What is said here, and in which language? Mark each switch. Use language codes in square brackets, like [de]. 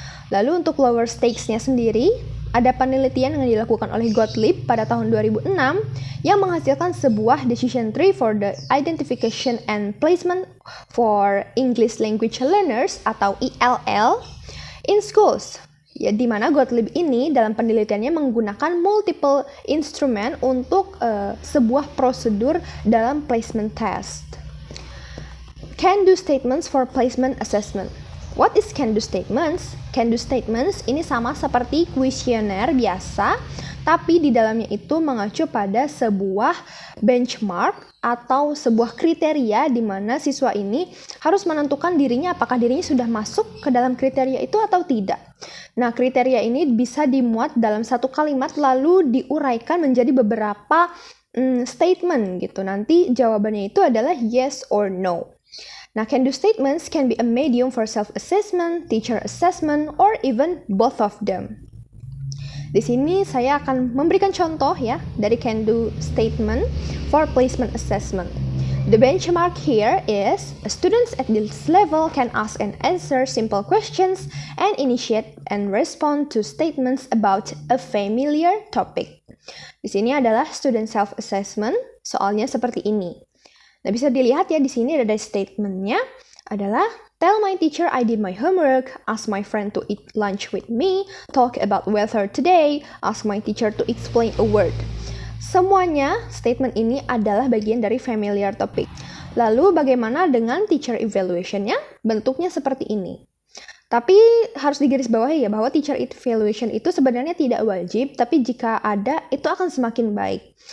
[id] Lalu untuk lower stakes-nya sendiri, ada penelitian yang dilakukan oleh Gottlieb pada tahun 2006 yang menghasilkan sebuah [en] decision tree for the identification and placement for English language learners [id] atau ELL in schools. Ya, di mana Gottlieb ini dalam penelitiannya menggunakan multiple instrumen untuk sebuah prosedur dalam placement test. [en] Can-do statements for placement assessment. What is can-do statements? [id] Can-do statements ini sama seperti kuesioner biasa, tapi di dalamnya itu mengacu pada sebuah benchmark atau sebuah kriteria di mana siswa ini harus menentukan dirinya apakah dirinya sudah masuk ke dalam kriteria itu atau tidak. Nah, kriteria ini bisa dimuat dalam satu kalimat lalu diuraikan menjadi beberapa statement gitu. Nanti jawabannya itu adalah [en] yes or no. Nah, can-do statements can be a medium for self-assessment, teacher assessment, or even both of them. [id] Di sini saya akan memberikan contoh ya dari [en] can-do statement for placement assessment. The benchmark here is students at this level can ask and answer simple questions and initiate and respond to statements about a familiar topic. [id] Di sini adalah student self-assessment, soalnya seperti ini. Nah, bisa dilihat ya di sini ada statementnya adalah [en] tell my teacher I did my homework, ask my friend to eat lunch with me, talk about weather today, ask my teacher to explain a word. [id] Semuanya statement ini adalah bagian dari familiar topic. Lalu bagaimana dengan teacher evaluation-nya? Bentuknya seperti ini. Tapi harus digarisbawahi ya bahwa teacher evaluation itu sebenarnya tidak wajib, tapi jika ada itu akan semakin baik.